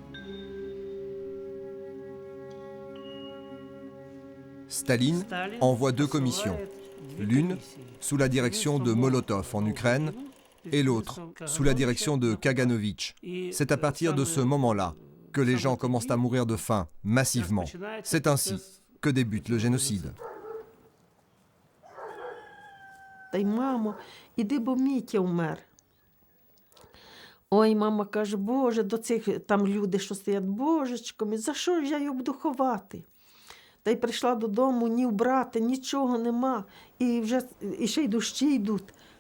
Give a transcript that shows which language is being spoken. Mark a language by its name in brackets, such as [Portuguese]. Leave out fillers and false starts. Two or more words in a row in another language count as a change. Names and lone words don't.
[French] Staline envoie deux commissions, l'une sous la direction de Molotov en Ukraine et l'autre sous la direction de Kaganovitch. C'est à partir de ce moment-là que les gens commencent à mourir de faim massivement. C'est ainsi que débute le génocide. [Ukrainian] Та й мамо, іди, бо Мітя вмер. Ой, мама каже, Боже, до цих там люди, що стоять, Божечко, за що ж я його буду ховати? Та й прийшла додому, ні вбрати, нічого нема, і ще й дощі йдуть.